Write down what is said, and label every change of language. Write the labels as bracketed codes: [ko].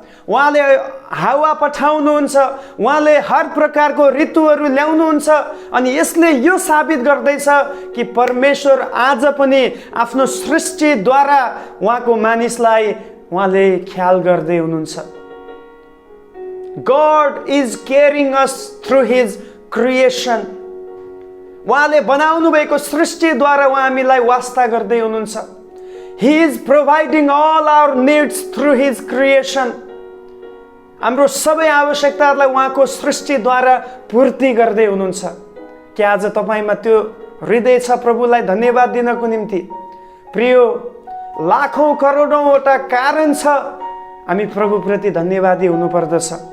[ne] उहाँले हावा पठाउनुहुन्छ, उहाँले हर प्रकारको ऋतुहरू ल्याउनुहुन्छ। अनि यसले यो साबित गर्दैछ कि परमेश्वर आज पनि आफ्नो सृष्टिद्वारा उहाँको मानिसलाई उहाँले ख्याल गर्दै हुनुहुन्छ। [en] God is carrying us through his creation. [ne] उहाँले बनाउनु भएको सृष्टिद्वारा उहाँ हामीलाई वास्ता गर्दै हुनुहुन्छ। [en] He is providing all our needs through his creation. [ne] हाम्रो सबै आवश्यकताहरूलाई उहाँको सृष्टिद्वारा पूर्ति गर्दै हुनुहुन्छ। के आज तपाईँमा त्यो हृदय छ प्रभुलाई धन्यवाद दिनको निम्ति? प्रिय, लाखौं करोडौँवटा कारण छ हामी प्रभुप्रति धन्यवादी हुनुपर्दछ।